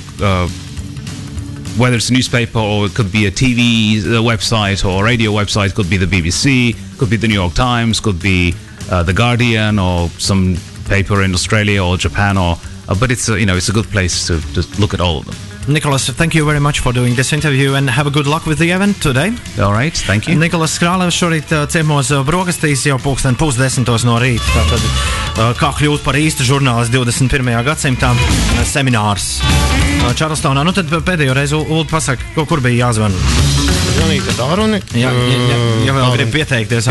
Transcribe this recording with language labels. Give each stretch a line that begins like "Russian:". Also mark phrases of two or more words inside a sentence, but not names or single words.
English: Whether it's a newspaper or it could be a TV website or a radio website, could be the BBC, could be the New York Times, could be the Guardian or some paper in Australia or Japan, but it's a good place to look at all of them. Nicholas, thank you very much for doing this interview and have a good luck with the event today. All right, thank you.
Latvian: Nicholas Kralev šorīt ciemos brokastīs jau 9:30 no rīta. Tātad, kā kļūt par īstu žurnālistu 21. gadsimtā seminārs Čarlstonā. Nu tad pēdējo reizi Ulu pasaka, kur bija jāzvan. Zvanīt ar tālruni. Ja vēl grib pieteikties.